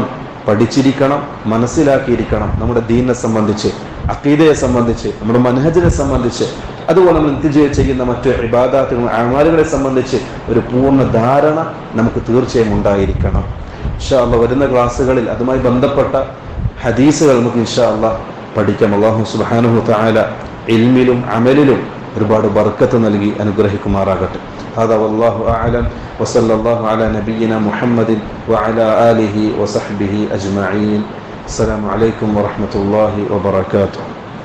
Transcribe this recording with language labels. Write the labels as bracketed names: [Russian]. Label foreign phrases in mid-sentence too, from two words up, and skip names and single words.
[Malayalam] പഠിച്ചിരിക്കണം, മനസ്സിലാക്കിയിരിക്കണം. നമ്മുടെ ദീനിനെ സംബന്ധിച്ച്, അഖീദയെ സംബന്ധിച്ച്, നമ്മുടെ മനഹജിനെ സംബന്ധിച്ച്, അതുപോലെ നമ്മൾ നിത്യജീവിതം ചെയ്യുന്ന മറ്റു ഇബാദാത്തുകൾ അമാലുകളെ സംബന്ധിച്ച് ഒരു പൂർണ്ണ ധാരണ നമുക്ക് തീർച്ചയായും ഉണ്ടായിരിക്കണം. [Arabic] إن شاء الله [Malayalam] വരുന്ന ക്ലാസ്സുകളിൽ അതുമായി ബന്ധപ്പെട്ട ഹദീസുകൾ നമുക്ക് [Arabic] إن شاء الله [Malayalam] പഠിക്കാം. [Arabic] الله سبحانه وتعالى [Malayalam] ഇൽമിലും അമലിലും ഒരുപാട് ബർക്കത്ത് നൽകി അനുഗ്രഹിക്കുമാറാകട്ടെ. [Arabic] هذا والله أعلم وصلى الله على نبينا محمد وعلى آله وصحبه أجمعين. السلام عليكم ورحمة الله وبركاته.